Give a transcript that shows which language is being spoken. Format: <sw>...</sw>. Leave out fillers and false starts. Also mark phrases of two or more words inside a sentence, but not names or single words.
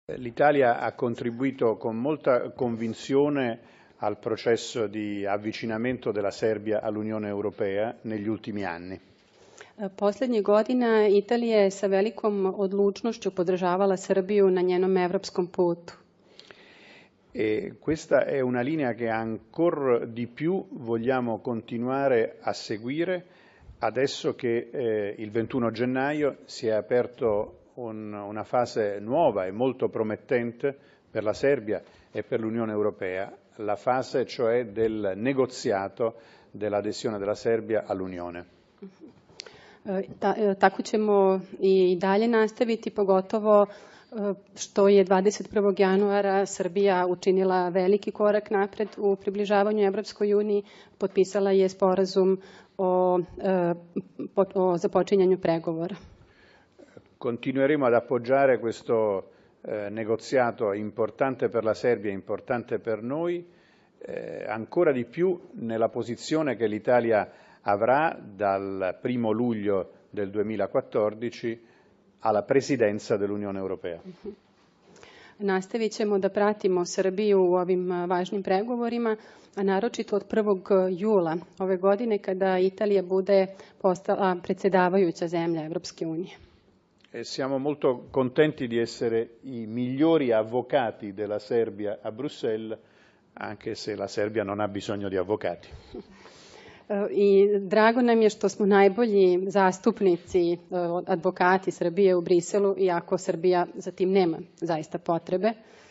<it>L'Italia ha contribuito con molta convinzione al processo di avvicinamento della Serbia all'Unione Europea negli ultimi anni.</it> <sr>Poslednjih godina Italija je sa velikom odlučnošću podržavala Srbiju na njenom evropskom putu.</sr> <it>E questa è una linea che ancora di più vogliamo continuare a seguire adesso che il 21 gennaio si è aperto una fase nuova e molto promettente per la Serbia e per l'Unione Europea, la fase cioè del negoziato dell'adesione della Serbia all'Unione.</it> <sr>Tako ćemo i dalje nastaviti, pogotovo što je 21. januara Srbija učinila veliki korak napred u približavanju Evropskoj uniji, potpisala je sporazum o započinjanju pregovora.</sr> <it>Continueremo ad appoggiare questo negoziato importante per la Serbia, importante per noi, ancora di più nella posizione che l'Italia avrà dal 1 luglio del 2014 alla presidenza dell'Unione Europea.</it> <sr>Nastavit ćemo da pratimo Srbiju u ovim važnim pregovorima, a naročito od 1. jula ove godine kada Italija bude postala predsjedavajuća zemlja Evropske unije.</sr> <it>Siamo molto contenti di essere i migliori avvocati della Serbia a Bruxelles, anche se la Serbia non ha bisogno di avvocati.</it> <sr>I drago nam je što smo najbolji zastupnici, advokati Srbije u Briselu, iako Srbija za tim nema zaista potrebe.</sr>